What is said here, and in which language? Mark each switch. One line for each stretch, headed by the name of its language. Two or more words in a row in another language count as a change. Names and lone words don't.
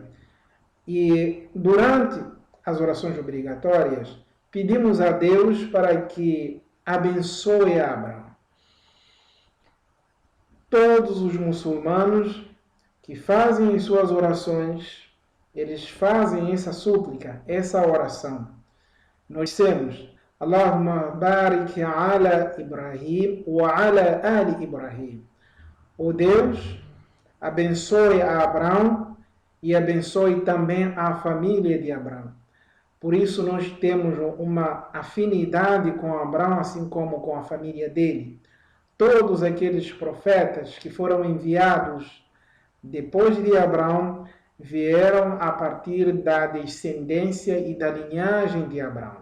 Portuguese: E durante as orações obrigatórias, pedimos a Deus para que abençoe Abraão. Todos os muçulmanos que fazem suas orações, eles fazem essa súplica, essa oração. Nós temos
Arabic: اللهم بارك على إبراهيم وعلى آل إبراهيم.
Portuguese: O Deus abençoe a Abraão e abençoe também a família de Abraão. Por isso nós temos uma afinidade com Abraão, assim como com a família dele. Todos aqueles profetas que foram enviados depois de Abraão vieram a partir da descendência e da linhagem de Abraão.